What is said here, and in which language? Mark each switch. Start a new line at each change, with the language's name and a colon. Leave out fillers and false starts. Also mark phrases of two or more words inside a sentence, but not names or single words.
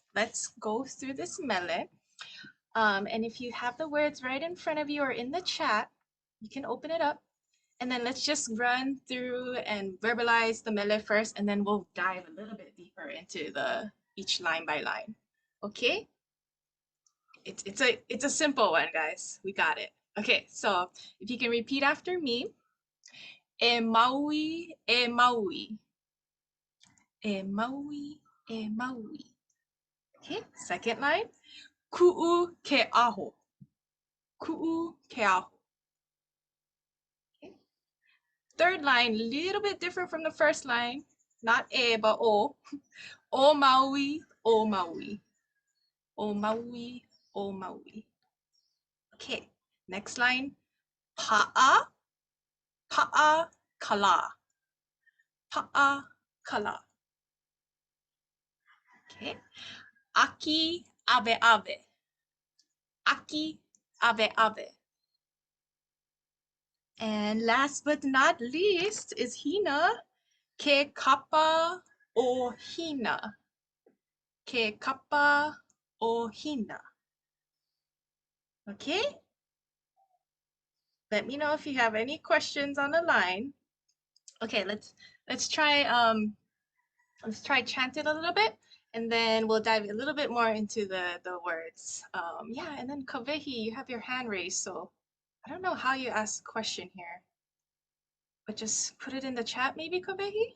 English: Let's go through this mele. And if you have the words right in front of you or in the chat, you can open it up. And then let's just run through and verbalize the mele first, and then we'll dive a little bit deeper into each line by line. Okay? It's a simple one, guys. We got it. Okay, so if you can repeat after me.
Hawaiian: E Maui, e Maui. E Maui, e Maui.
English: Okay, second line.
Hawaiian: Ku'u ke'aho. Ku'u ke'aho.
English: Okay. Third line, a little bit different from the first line. Not e, but o.
Hawaiian: O Maui, o Maui. O Maui, o Maui.
English: Okay, next line.
Hawaiian: Pa'a, pa'a kala. Pa'a kala. Okay. Aki abe abe. Aki abe abe.
English: And last but not least is Hina.
Hawaiian: Ke kapa o Hina. Ke kapa o Hina.
English: Okay? Let me know if you have any questions on the line. Okay, let's try chant it a little bit, and then we'll dive a little bit more into the words. Yeah, and then Kealiʻi, you have your hand raised, so I don't know how you ask a question here, but just put it in the chat maybe, Kealiʻi.